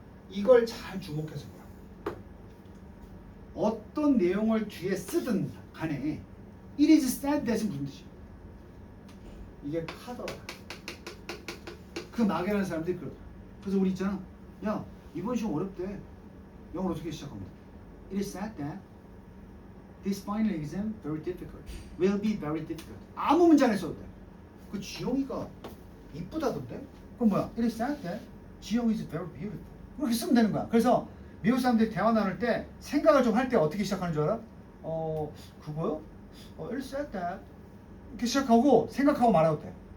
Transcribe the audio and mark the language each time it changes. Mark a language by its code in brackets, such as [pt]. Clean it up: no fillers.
[ko] 이걸 잘 주목해서 보라. 어떤 내용을 뒤에 쓰든 간에 [en] it is said that [ko] 이 무슨 뜻이야? 이게 카더라. 그 막연한 사람들이 그러다. 그래서 우리 있잖아. 야, 이번 시험 어렵대. 영어로 어떻게 시작합니다. [en] It is said that this final exam very difficult. Will be very difficult. [ko] 아무 문제 안 써도 돼. 그 지영이가 이쁘다던데? 그럼 뭐야? [en] It is said that 지영 is very beautiful. [ko] 그렇게 쓰면 되는 거야. 그래서 미국 사람들이 대화 나눌 때 생각을 좀 할 때 어떻게 시작하는 줄 알아? 그거요? [en] It is said that [ko] 이렇게 시작하고 생각하고 말아도 돼.